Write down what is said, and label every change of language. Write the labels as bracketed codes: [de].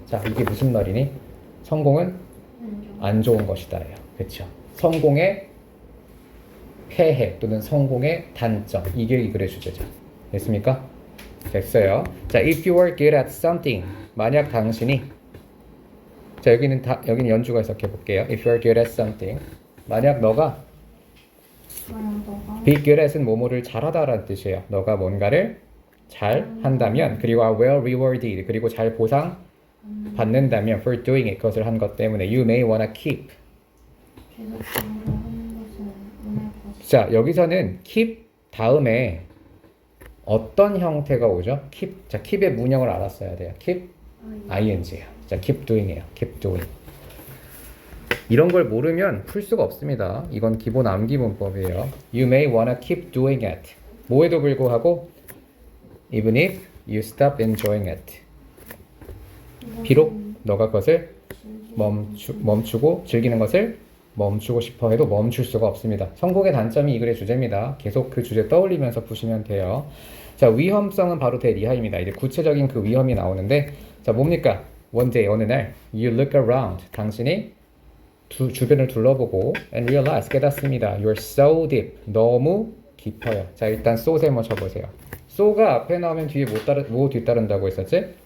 [ko] 자, 이게 무슨 말이니? 성공은 안 좋은 것이다예요. 그렇죠? 성공의 폐해 또는 성공의 단점, 이게 이 글의 주제죠. 됐습니까? 됐어요. 자, [en] if you are good at something, [ko] 만약 당신이 자, 여기는 연주가 해석해 볼게요. [en] If you are good at something, [ko] 만약 너가 [en] be good at은 [ko] 뭐뭐를 잘하다라는 뜻이에요. 너가 뭔가를 잘 한다면, 그리고 [en] are well rewarded, [ko] 그리고 잘 보상 받는다면 [en] for doing it, [ko] 그것을 한 것 때문에 [en] you may wanna keep. [ko] 계속적으로 하는 것은 원할 것이다. 자, 여기서는 keep 다음에 어떤 형태가 오죠? [en] keep. [ko] 자, keep의 문형을 알았어야 돼요. keep ing예요. 자, keep doing이에요. [en] keep doing. [ko] 이런 걸 모르면 풀 수가 없습니다. 이건 기본 암기 문법이에요. [en] You may wanna keep doing it. [ko] 뭐에도 불구하고 [en] even if you stop enjoying it. [ko] 비록 너가 그것을 멈추고 즐기는 것을 멈추고 싶어 해도 멈출 수가 없습니다. 성공의 단점이 이 글의 주제입니다. 계속 그 주제 떠올리면서 푸시면 돼요. 자, 위험성은 바로 대리하입니다. 이제 구체적인 그 위험이 나오는데, 자, 뭡니까? [en] One day, [ko] 어느 날, [en] you look around. [ko] 당신이 주변을 둘러보고 [en] and realize, [ko] 깨닫습니다. [en] You're so deep. [ko] 너무 깊어요. 자, 일단 so 세모 쳐보세요. so가 앞에 나오면 뒤에 뭐 뒤따른다고 했었지?